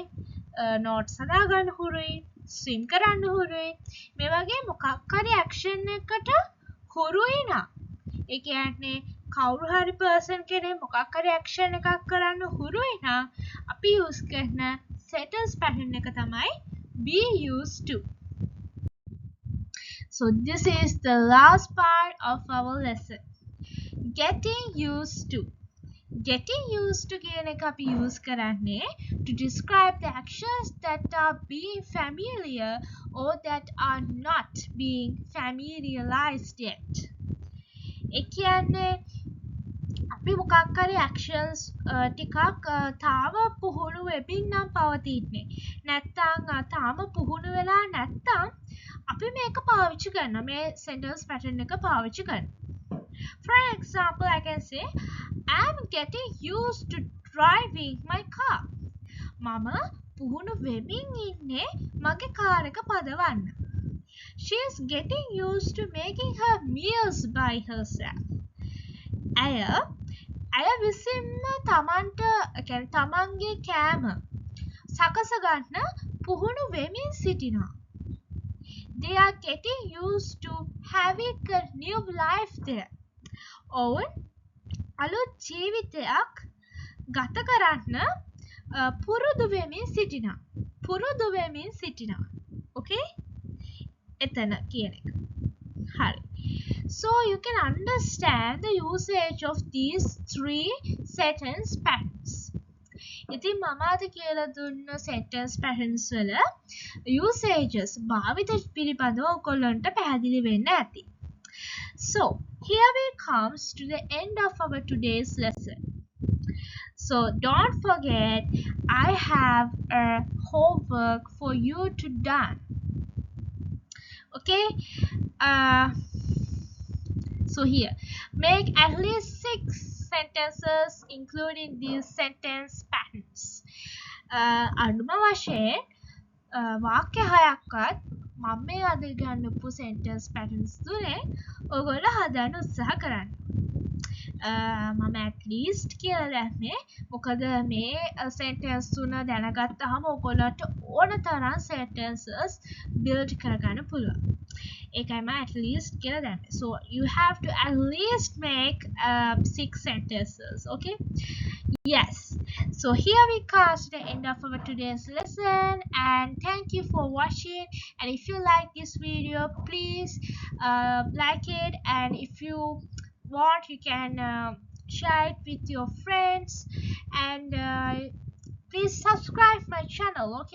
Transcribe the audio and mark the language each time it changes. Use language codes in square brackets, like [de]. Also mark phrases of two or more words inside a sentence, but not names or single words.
[si] නෝට්ස් හදාගන්න හුරුයි. ස්විම් කරන්න හුරුයි. මේ වගේ මොකක් හරි ඇක්ෂන් එකකට හුරුයි නම් ඒ කියන්නේ කවුරු හරි පර්සන් කෙනෙක් මොකක් හරි ඇක්ෂන් එකක් කරන්න හුරුයි නම් අපි යූස් කරන [en] sentence pattern [si] එක තමයි [en] be used to. So this is the last part of our lesson. Getting used to. Getting used to [si] කියන එක අපි [en] use කරන්නේ to describe the actions that are being familiar or that are not being familiarized yet. [si] ඒ කියන්නේ අපි මොකක් හරි actions ටිකක් තාම පුහුණු වෙමින් නම් පවතින්නේ. නැත්තම් තාම පුහුණු වෙලා නැත්තම් අපි මේක පාවිච්චි කරනවා. මේ [en] sentence pattern [si] එක පාවිච්චි කරනවා. [en] For example, I can say, I'm getting used to driving my car. [si] මම පුහුණු වෙමින් ඉන්නේ මගේ කාර් එක පදවන්න. [en] She is getting used to making her meals by herself. [si] ඇය විසින්ම තමන්ගේ කෑම සකස ගන්න පුහුණු වෙමින් සිටිනවා. [en] They are getting used to having a new life there. [si] ඔවුන් අලුත් ජීවිතයක් ගත කරන්න පුරුදු වෙමින් සිටිනවා. Okay? එතන කියන එක. හරි. [en] So you can understand the usage of these three sentence patterns. [si] ඉතින් මම අද කියලා දුන්න [en] sentence patterns [si] වල usages භාවිත පිළිබඳව ඔයගොල්ලන්ට පැහැදිලි වෙන්න ඇති. [en] So here we comes to the end of our today's lesson. So don't forget, I have a homework for you to done. Okay? So here, make at least 6 sentences including these sentence patterns. [si] අනුම වශයෙන් වාක්‍ය හයක්වත් මම මේ අද ගන්නපු [en] sentence patterns [si] තුලින් ඔයගොල්ලෝ හදන්න උත්සාහ කරන්න. මම [en] at least [si] කියලා දැම්මේ මොකද මේ sentence තුන දැනගත්තාම ඔයගොල්ලන්ට ඕන තරම් sentences build කරගන්න පුළුවන්. ඒකයි මම [en] at least [si] කියලා දැම්මේ. [en] So you have to at least make 6 sentences, okay? Yes. So here we come to the end of our today's lesson, and thank you for watching. And if you like this video, please like it, and if you want, you can share it with your friends, and please subscribe my channel, okay?